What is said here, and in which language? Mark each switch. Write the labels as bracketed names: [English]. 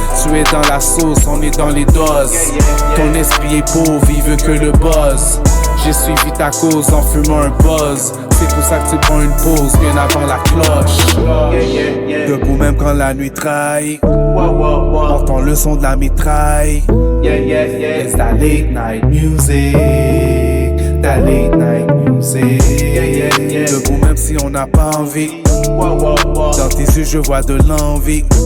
[French] Tu es dans la sauce, on est dans les doses. Ton esprit est pauvre, il veut que le buzz. J'ai suivi ta cause en fumant un buzz. C'est pour ça que tu prends une pause bien avant la cloche. Debout même quand la nuit trahit. Entends le son de la mitraille. [English] It's that late night music. That late night music. [French] Debout même si on n'a pas envie. Dans tes yeux je vois de l'envie.